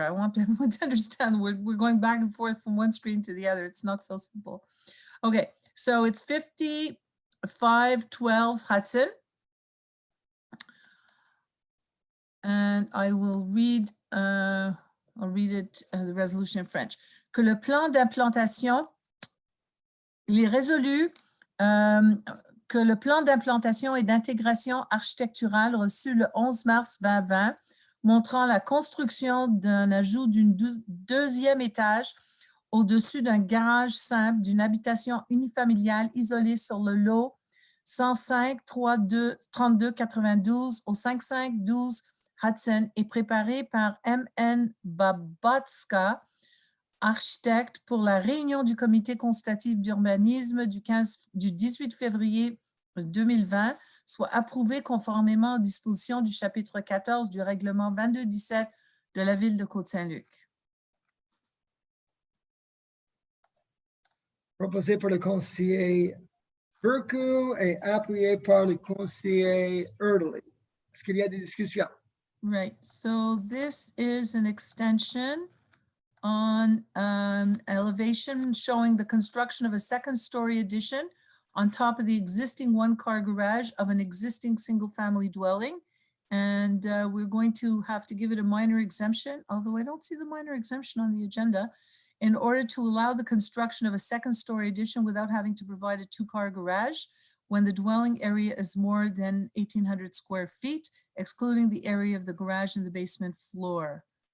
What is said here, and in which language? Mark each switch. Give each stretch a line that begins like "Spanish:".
English: I want everyone to understand we're going back and forth from one screen to the other. It's not so simple. Okay, so it's 5512 Hudson. And I will read, I'll read it, the resolution in French.
French: Que le plan d'implantation, il est résolu que le plan d'implantation et d'intégration architecturale reçu le 11 mars 2020, montrant la construction d'un ajout d'une deuxième étage au-dessus d'un garage simple d'une habitation unifamiliale isolée sur le lot 105 32 92 au 5512 Hudson est préparé par M.N. Babatska, architecte, pour la réunion du comité consultatif d'urbanisme du 18 février 2020, soit approuvé conformément aux dispositions du chapitre 14 du règlement 2217 de la ville de Côte Saint-Luc. Proposé par le conseiller Burku et appuyé par le conseiller Erdely. Est-ce qu'il y a des discussions?
English: Right, so this is an extension on elevation showing the construction of a second-story addition on top of the existing one-car garage of an existing single-family dwelling. And we're going to have to give it a minor exemption, although I don't see the minor exemption on the agenda, in order to allow the construction of a second-story addition without having to provide a two-car garage when the dwelling area is more than 1,800 square feet, excluding the area of the garage and the basement floor.